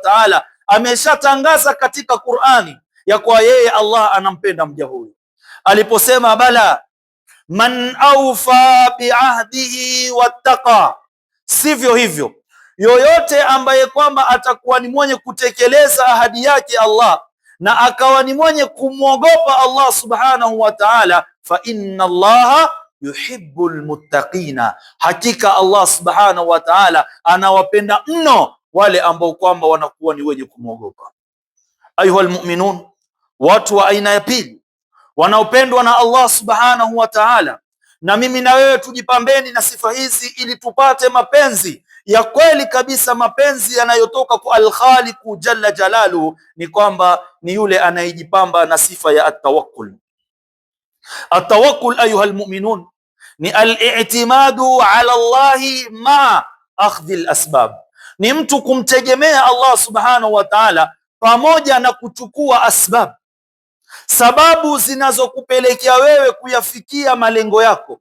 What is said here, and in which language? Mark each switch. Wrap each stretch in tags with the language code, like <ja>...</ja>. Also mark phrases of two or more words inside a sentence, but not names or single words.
<sw>ta'ala ameshatangaza katika Qur'ani ya kwa yeye Allah anampenda mja huyu aliposema,</sw> <ar>بلى من أوفى بعهده واتقى,</ar> <sw>sivyo hivyo yoyote ambaye kwamba atakuwa ni mwenye kutekeleza ahadi yake Allah na akawa ni mwenye kumwogopa Allah</sw> <ar>سبحانه وتعالى, فإن الله يحب المتقين,</ar> <sw>hakika Allah</sw> <ar>سبحانه وتعالى</ar> <sw>anawapenda mno wale ambao kwamba wanakuwa ni wenye kumwogopa.</sw> <ar>أيها المؤمنون,</ar> <sw>watu wa aina ya pili wanaopendwa na Allah</sw> <ar>سبحانه وتعالى,</ar> <sw>na mimi na wewe tujipambeni na sifa hizi ili tupate mapenzi ya kweli kabisa, mapenzi yanayotoka kwa</sw> <ar>الخالق جل جلاله,</ar> <sw>ni kwamba ni yule anayejipamba na sifa ya at-tawakkul. At-tawakkul</sw> <ar>أيها المؤمنون</ar> <sw>ni</sw> <ar>الاعتماد على الله مع أخذ الأسباب,</ar> <sw>ni mtu kumtegemea Allah</sw> <ar>سبحانه وتعالى</ar> <sw>pamoja na kuchukua asbab, sababu zinazokupelekea wewe kuyafikia malengo yako.</sw>